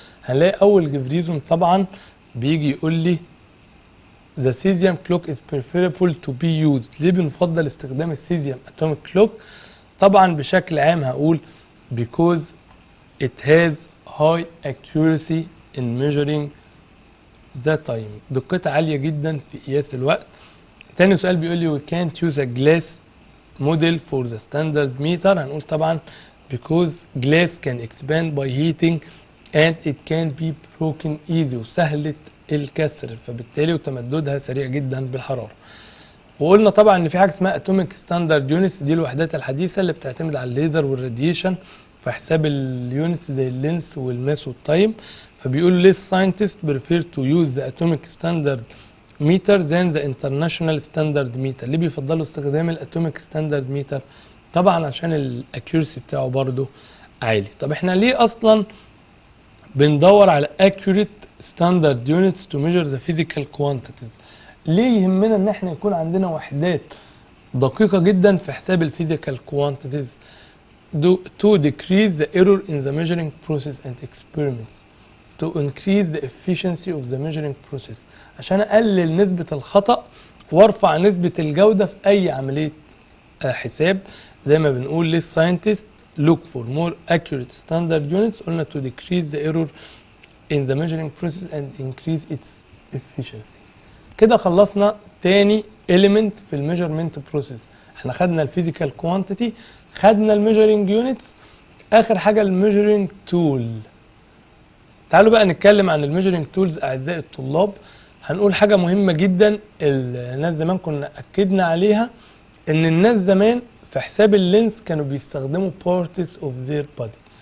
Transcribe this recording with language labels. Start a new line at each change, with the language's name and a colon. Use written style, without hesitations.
Arabic: هنلاقي اول جيف ريزون طبعا بيجي يقول لي
English: the cesium clock is preferable to be used.
Arabic: ليه بنفضل استخدام السيزيوم اتوميك كلوك؟ طبعا بشكل عام هقول
English: because it has high accuracy in measuring the time.
Arabic: دقتها عالية جدا في قياس الوقت. تاني سؤال بيقول لي
English: we can't use a glass model for the standard meter.
Arabic: هنقول طبعا
English: because glass can expand by heating and it can be broken easy،
Arabic: وسهلة الكسر، فبالتالي وتمددها سريع جدا بالحرارة. وقلنا طبعا ان في حاجه اسمها اتوميك ستاندرد يونتس، دي الوحدات الحديثه اللي بتعتمد على الليزر والراديشن في حساب اليونتس زي اللينس والماس والتايم. فبيقولوا ليه
English: الساينتست prefer to use the atomic standard metre than the international standard metre.
Arabic: ليه بيفضلوا استخدام الاتوميك ستاندرد ميتر؟ طبعا عشان الاكيورسي بتاعه برضو عالي. طب احنا ليه اصلا بندور على
English: accurate standard units to measure the physical quantities؟
Arabic: ليه يهمنا ان احنا يكون عندنا وحدات دقيقة جدا في حساب الفيزيكال كوانتيتيز
English: to decrease the error in the measuring process and experiments to increase the efficiency of the measuring process
Arabic: عشان اقلل نسبة الخطأ وارفع نسبة الجودة في اي عملية حساب. زي ما بنقول للساينتست
English: look for more accurate standard units قلنا to decrease the error in the measuring process and increase its efficiency.
Arabic: كده خلصنا تاني element في الميجرمنت بروسيس. احنا خدنا الفيزيكال كوانتيتي، خدنا الميجرنج يونتس، اخر حاجه الميجرنج تول. تعالوا بقى نتكلم عن الميجرنج تولز اعزائي الطلاب. هنقول حاجه مهمه جدا الناس زمان كنا اكدنا عليها، ان الناس زمان في حساب اللينس كانوا بيستخدموا
English: parts of their body.